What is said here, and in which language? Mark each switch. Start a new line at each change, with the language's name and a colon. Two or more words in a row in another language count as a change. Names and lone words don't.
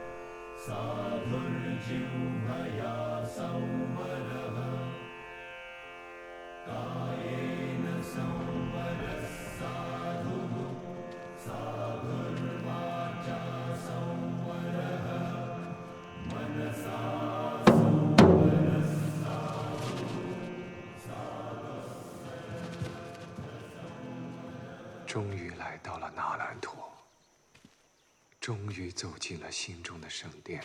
Pali: साधुर्जिह्वया संवरः कायेन संवरः साधुः साधुर्वाचा संवरः मनसा संवरः साधुः साधुः
Chinese: 终于来到了纳兰陀，终于走进了心中的圣殿。